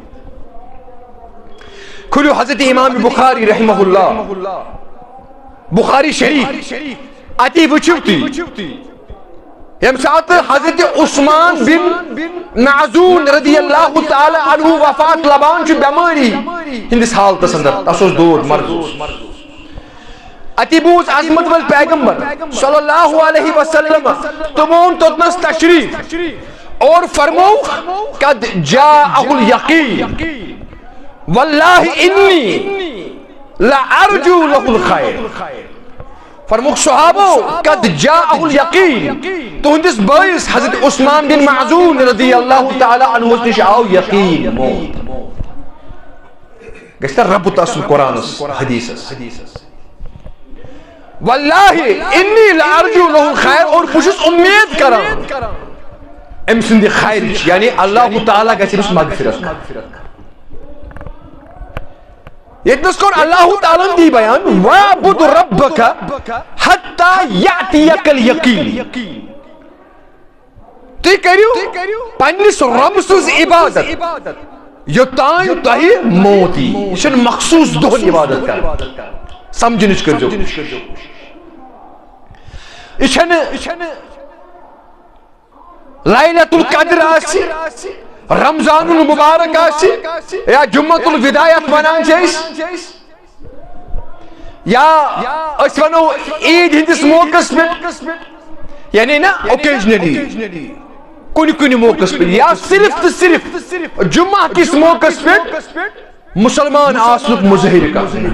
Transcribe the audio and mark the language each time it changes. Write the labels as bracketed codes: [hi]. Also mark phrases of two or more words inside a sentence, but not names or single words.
[ks] کھُلِو حضرت امام بخاری رحمہ اللہ بخاری شریف اتی وٕچھِو تُہۍ ییٚمہِ ساتہٕ حضرت عثمان بن معزون [ar] رضی اللہ تعالی عنہ [ks] وفات لبان چھُ بیمٲری ہندس حالتس اندر تس اوس دود مرض اتی بوز عظمت وٲلۍ پیغمبر [ar] صلی اللہ علیہ وسلم [ks] تمو اوٚن توٚتنس تشریف اور فرمو [ar] قد جاءہ الیقین واللہ انی لارجو لہ الخیر. [ks] فرموک صحابو [ar] قد جاءہ الیقین [ks] تہندس بائس حضرت عثمان بن معذون [ar] رضی اللہ تعالی عنہ [ks] نش آو یقین موت. گشتہ رب تاسل قرآن حدیث [ar] واللہ انی لارجو لہ الخیر [ks] اور بشس امید کران ام سندی خیر یعنی اللہ تعالی گژھِ مغفرت. [ar] یتنس کور اللہ تعالی دی بیان وَاعْبُدْ رَبَّكَ حَتَّى يَأْتِيَكَ الْيَقِينُ. [ks] تُہۍ کٔرِو پننس رب سٕنٛز عبادت یوٚتانۍ تۄہہِ موت یی. یہِ چھُنہٕ مخصوٗص دۄہن عبادت کرٕنۍ. سمجھنٕچ کٔرزیٚو. یہِ چھنہٕ لیلۃ القدر آسہِ رمضان المبارک آسہِ یا جمعۃ الوداع یتھ ونان چھِ أسۍ یا أسۍ ونو عید ہندس موقعس پٮ۪ٹھ یعنی نا اوکیجنلی کُنہِ کُنہِ موقعس پٮ۪ٹھ یا صرف تہٕ صرف جمعہ کِس موقعس پٮ۪ٹھ مسلمان آسنُک مظٲہرٕ کرُن.